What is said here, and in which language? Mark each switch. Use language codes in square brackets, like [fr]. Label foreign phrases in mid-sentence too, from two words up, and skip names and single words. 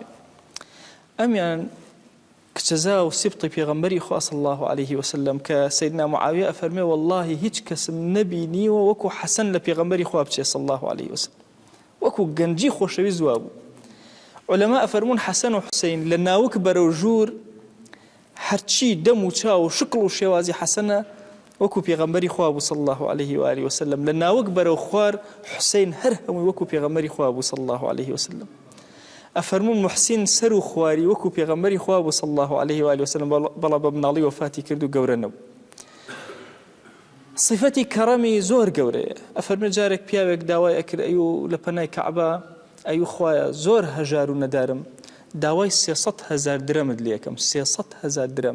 [ckb] ئەمیان کچەزا و سیبتی پێغەمبەری خوا [ar] صلی الله عليه وسلم [ckb] کە سەیدنا معاویە ئەفەرمێ وەڵڵاهی هیچ کەسم نەبینیوە وەکو حەسەن لە پێغەمبەری خوا بچێ [ar] صلی الله عليه وسلم [ckb] وەکو گەنجی خۆشەویست وا بوو. علەما ئەفەرمون حەسەن و حوسەین لە ناوک بەرەو ژوور هەرچی دەم و چاو و شکڵ و شێوازی حەسەنە وەکو پێغەمبەری خوا بوو [ar] صلی الله عليه وآله وسلم [ckb] لە ناوک بەرەو خوار حوسەین هەر هەمووی وەکو پێغەمبەری خوا بوو [ar] صلی الله عليه وسلم. [ckb] ئەفەرمون محسین سەر و خواری وەکو پێغەمبەری خوا بوو [ar] صلی الله عليه وآله وسلم [ckb] بەڵام بە مناڵی وەفاتی کرد و گەورە نەبوو. صفەتی کەڕەمی زۆر گەورەیە ئەفەرمێ جارێک پیاوێک داوای ئەکرد ئەیوو لە پەنای کەعبە ئەیوو خوایە زۆر هەژار و نەدارم داوای 300,000 درەمت لێ یەکەم 300,000 درەم.